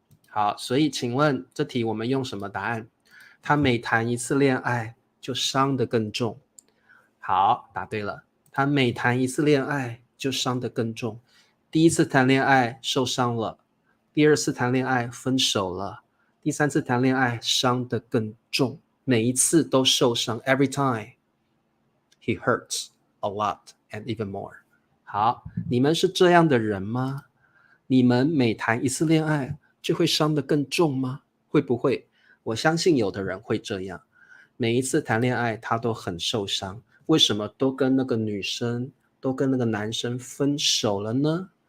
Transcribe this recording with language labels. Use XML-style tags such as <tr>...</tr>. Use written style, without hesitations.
<zh>好，所以请问这题我们用什么答案？他每谈一次恋爱就伤得更重。好，答对了。他每谈一次恋爱就伤得更重。第一次谈恋爱受伤了，第二次谈恋爱分手了，第三次谈恋爱伤得更重，每一次都受伤。</zh> <en>Every time he hurts a lot and even more.</en> <zh>好，你们是这样的人吗？你们每谈一次恋爱就会伤得更重吗？会不会？我相信有的人会这样，每一次谈恋爱他都很受伤，为什么都跟那个女生都跟那个男生分手了呢？</zh>